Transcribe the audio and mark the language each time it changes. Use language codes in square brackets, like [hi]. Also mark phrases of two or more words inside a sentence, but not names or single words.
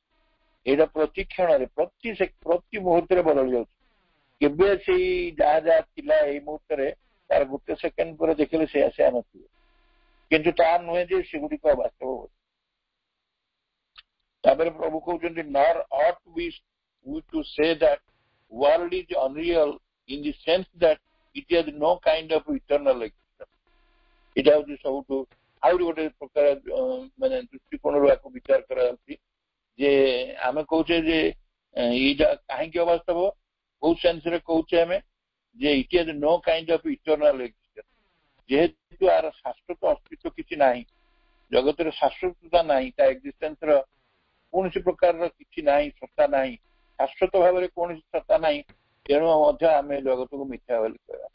[or] ଏଇଟା ପ୍ରତି କ୍ଷଣରେ, ପ୍ରତି ମୁହୂର୍ତ୍ତରେ ବଦଳି ଯାଉଛି। କେବେ ସେଇ ଯାହା ଥିଲା ଏଇ ମୁହୂର୍ତ୍ତରେ ତାର ଗୋଟେ ସେକେଣ୍ଡ ପରେ ଦେଖିଲେ ସେ ନଥିବ, କିନ୍ତୁ ତାହା ନୁହେଁ ଯେ ସେଗୁଡିକ ବାସ୍ତବ ହୁଏ। ତାପରେ ପ୍ରଭୁ କହୁଛନ୍ତି [en] nor ought we to say that world is unreal in the sense that it has no kind of eternal existence। [or] ଏଇଟା ହଉଛି ସବୁଠୁ ଆହୁରି ଗୋଟେ ପ୍ରକାର ମାନେ ଦୃଷ୍ଟିକୋଣରୁ ଆକୁ ବିଚାର କରାଯାଉଛି ଯେ ଆମେ କହୁଛେ ଯେ ଏଇଟା କାହିଁକି ଅବାସ୍ତବ। କୋଉ ସେନ୍ସରେ କହୁଛେ ଆମେ ଯେ [en] it has no kind of eternal existence, [or] ଯେହେତୁ ଆର ଶାଶ୍ୱତ ଅସ୍ତିତ୍ୱ କିଛି ନାହିଁ, ଜଗତରେ ଶାଶ୍ୱତତା ନାହିଁ, ତା ଏକ୍ସିଷ୍ଟେନ୍ସର କୌଣସି ପ୍ରକାରର କିଛି ନାହିଁ, ସତ୍ତା ନାହିଁ, ଶାଶ୍ୱତ ଭାବରେ କୌଣସି ସତ୍ତା ନାହିଁ, ତେଣୁ ମଧ୍ୟ ଆମେ ଜଗତକୁ ମିଥ୍ୟା ବୋଲି କହିବା।